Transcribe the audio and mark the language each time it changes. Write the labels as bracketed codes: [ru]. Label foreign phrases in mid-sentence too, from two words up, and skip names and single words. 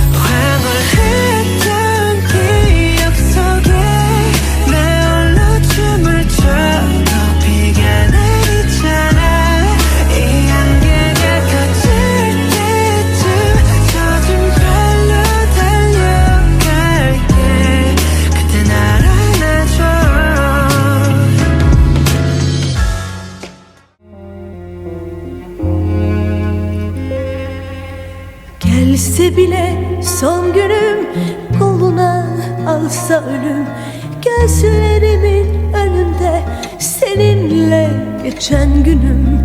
[ko] 황홀했던 기억 속에 나 홀로 춤을 춰도 비가 내리잖아. 이 안개가 걷을 때쯤 젖은 발로 달려갈게. 그때 날 안아줘. [tr] Gelse bile son günüm, koluna alsa ölüm. Gözlerimin önünde seninle geçen günüm.